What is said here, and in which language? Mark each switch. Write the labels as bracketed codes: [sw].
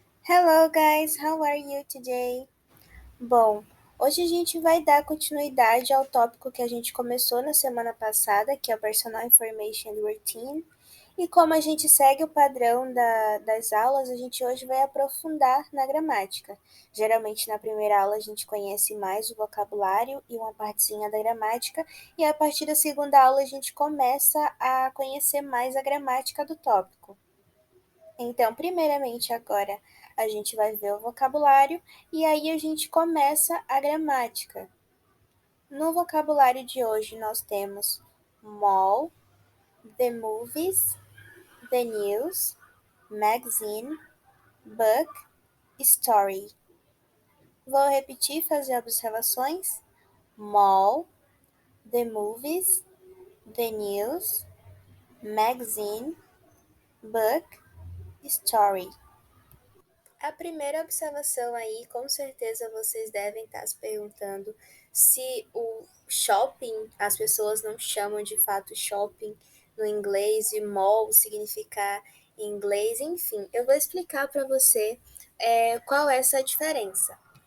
[en] Hello guys, how are you today? [pt] Bom, hoje a gente vai dar continuidade ao tópico que a gente começou na semana passada, que é o Personal Information Routine. E como a gente segue o padrão das aulas, a gente hoje vai aprofundar na gramática. Geralmente na primeira aula a gente conhece mais o vocabulário e uma partezinha da gramática, e a partir da segunda aula a gente começa a conhecer mais a gramática do tópico. Então, primeiramente, agora a gente vai ver o vocabulário e aí a gente começa a gramática. No vocabulário de hoje, nós temos [en] mall, the movies, the news, magazine, book, story. [pt] Vou repetir e fazer observações. [en] Mall, the movies, the news, magazine, book, story. [pt] A primeira observação aí, com certeza vocês devem estar se perguntando se o shopping, as pessoas não chamam de fato shopping no inglês e mall significar em inglês, enfim, eu vou explicar para você qual é essa diferença.